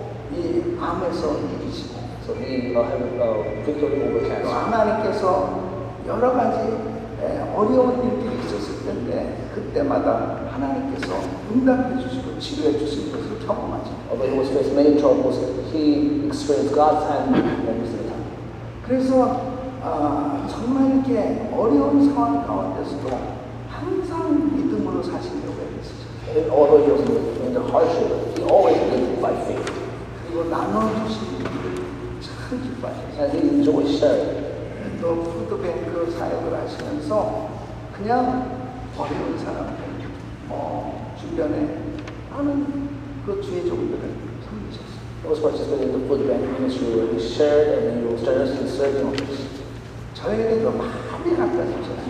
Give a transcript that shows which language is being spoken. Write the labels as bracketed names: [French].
[Korean] 그또이 암에서 이기시고 [English] So he had victory over [Korean] 또 [English] cancer. [Korean] 하나님께서 여러 가지 어려운 일들이 있었을 텐데 그때마다 하나님께서 응답해 주시고 치료해 주신 것을 경험하죠. [English] Although he was facing many troubles, he experienced God's hand every single time. [Korean] 그래서 정말 이렇게 어려운 상황 가운데서도 항상 믿음으로 사시려고 했었어요. [English] And although he was in the hardship, he always lived by faith. [Korean] 그리고 나눠주신 일을 참 기뻐하셨어요. [English] And he enjoyed sharing. [Korean] 또 푸드뱅크 사역을 하시면서 그냥 어려운 사람들, 주변에 많은 그 주의 종들을 섬기셨어요. [English] He was participating in the food bank ministry where he shared and he was generously serving others. [Korean] 저에게도 많이 갖다 주셨어요.